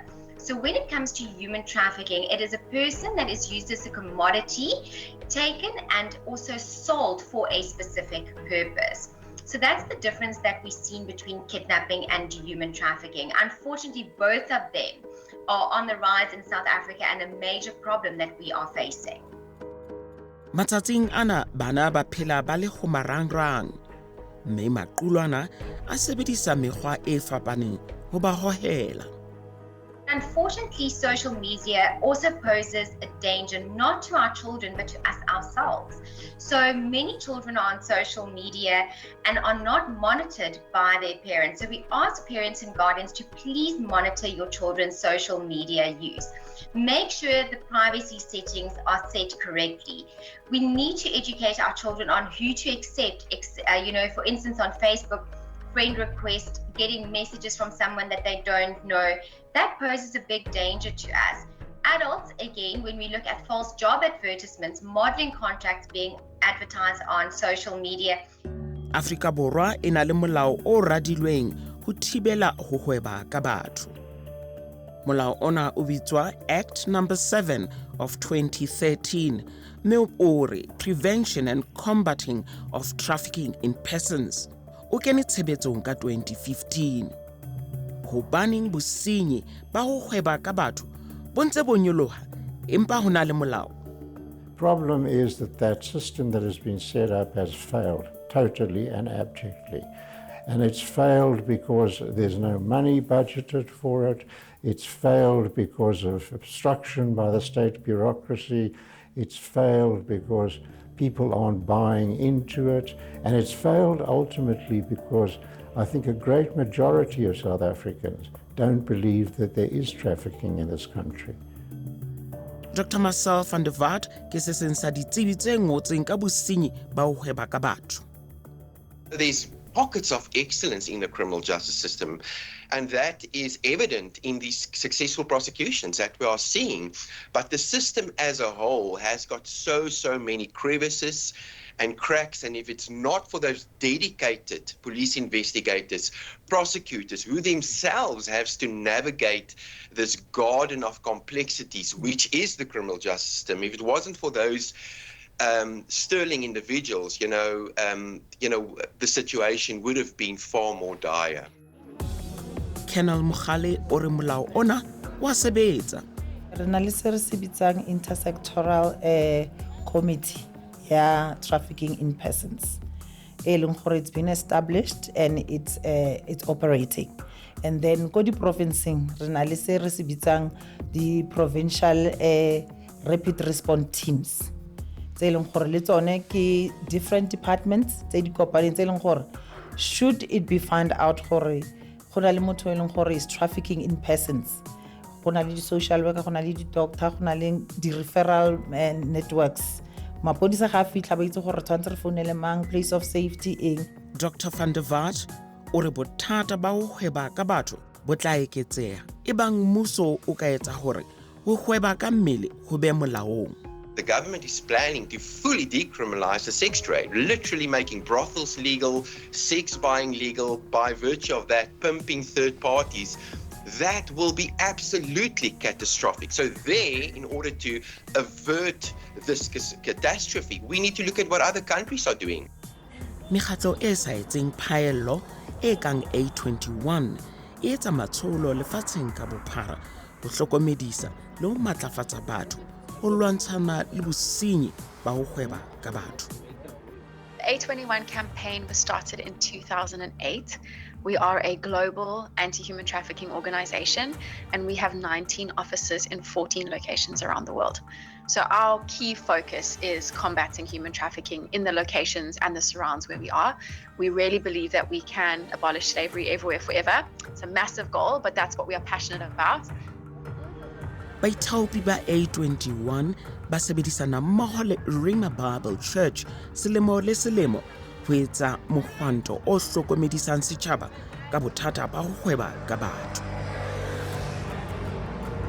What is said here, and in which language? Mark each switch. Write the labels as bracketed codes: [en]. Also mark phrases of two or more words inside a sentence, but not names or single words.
[en] So when it comes to human trafficking, it is a person that is used as a commodity, taken and also sold for a specific purpose. So that's the difference that we've seen between kidnapping and human trafficking. Unfortunately, both of them are on the rise in South Africa and a major problem that we are facing. [st] Matsatsing ana bana ba phela ba le go marangrang, mme maqulwana a sebedisa mekgwa e fapaneng ho ba hohela. [en] Unfortunately, social media also poses a danger not to our children but to us ourselves. So many children are on social media and are not monitored by their parents. So we ask parents and guardians to please monitor your children's social media use. Make sure the privacy settings are set correctly. We need to educate our children on who to accept, for instance, on Facebook, friend request, getting messages from someone that they don't know. That poses a big danger to us. Adults, again, when we look at false job advertisements, modeling contracts being advertised on social media. [st] Afrika Borwa e na le molao o radilweng ho thibela ho hweba ka batho. Molao ona o bitswa [en] Act number 7 of 2013, [st] mme o re [en] Prevention and Combating of Trafficking in Persons. [st] O kene tshebetsong ka 2015. Hobaneng bosenyi ba ho hweba ka batho bo ntse bo nyoloha empa ho na le molao? [en] Problem is that system that has been set up has failed totally and abjectly. And it's failed because there's no money budgeted for it. It's failed because of obstruction by the state bureaucracy. It's failed because people aren't buying into it. And it's failed ultimately because I think a great majority of South Africans don't believe that there is trafficking in this country. [st] Dr. Marcel van der Walt ke se seng sa ditsebi tse ngotseng ka bosenyi ba ho hweba ka batho. [en] There's pockets of excellence in the criminal justice system, and that is evident in these successful prosecutions that we are seeing. But the system as a whole has got so many crevices and cracks, and if it's not for those dedicated police investigators, prosecutors, who themselves have to navigate this garden of complexities, which is the criminal justice system, if it wasn't for those sterling individuals, the situation would have been far more dire. [st] Colonel Mogale o re molao ona wa sebetsa. [tn] Re na le se re se bitsang [en] intersectoral committee [tn] ya [en] trafficking in persons. It's been established and it's operating. [tn] And then ko di provinceng re na le se re se bitsang [en] the provincial rapid response teams. [tn] Le tsone ke [en] different departments [tn] tse di kopaneng tse leng gore [en] should it be found out [tn] gore go na le motho e leng gore [en] is trafficking in persons, [tn] go na le di social worker, go na le di doctor, go na le di [en] referral networks, [tn] mapodisa ga fitla ba itse gore tshwantse re founele mang, [en] place of safety eng. Dr. [st] van der Walt o re bothata ba ho hweba ka batho bo tla eketseha ebang mmuso o ka etsa hore ho hweba ka mmele ho be molaong. [en] The government is planning to fully decriminalize the sex trade, literally making brothels legal, sex buying legal, by virtue of that, pimping third parties. That will be absolutely catastrophic. So there, in order to avert this catastrophe, we need to look at what other countries are doing. [st] Mekgatlo e sa etseng phaello e kang A21 e etsa matsholo lefatsheng ka bophara ho hlokomedisa le ho matlafatsa batho. [en] The A21 campaign was started in 2008. We are a global anti-human trafficking organization, and we have 19 offices in 14 locations around the world. So our key focus is combating human trafficking in the locations and the surrounds where we are. We really believe that we can abolish slavery everywhere forever. It's a massive goal, but that's what we are passionate about. [st] Baithaopi ba A21 ba sebedisana mmoho le Rhema Bible Church selemo le selemo ho etsa mohwanto o hlokomedisang setjhaba ka bothata ba ho hweba ka batho.